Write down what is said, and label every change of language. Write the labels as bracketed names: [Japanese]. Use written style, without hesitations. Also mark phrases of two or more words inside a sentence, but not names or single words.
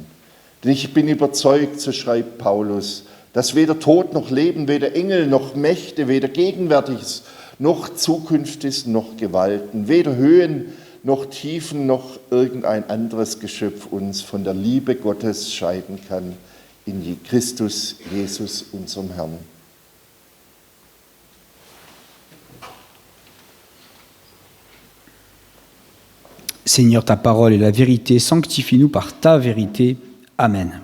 [German] Denn ich bin überzeugt, so schreibt Paulus, dass weder Tod noch Leben, weder Engel noch Mächte, weder Gegenwärtiges noch Zukünftiges noch Gewalten, weder Höhen noch Tiefen noch irgendein anderes Geschöpf uns von der Liebe Gottes scheiden kann in Christus Jesus, unserem Herrn. [French] Seigneur, ta parole est la vérité, sanctifie-nous par ta vérité. Amen.